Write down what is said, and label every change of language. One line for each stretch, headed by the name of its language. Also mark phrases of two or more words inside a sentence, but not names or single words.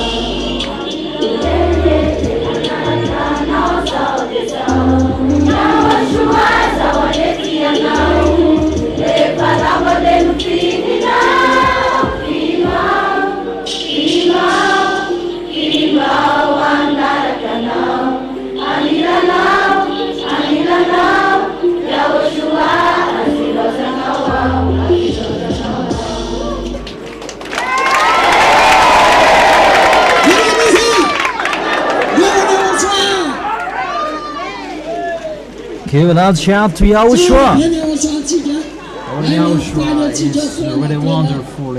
Malagasy: Yahoshua zao andrety anao rehefa lava de mifininao finao anaraka anao anilanao Yahoshua azilozanao
English: Give a loud shout to Yahushua. Oh, Yahushua is really wonderful.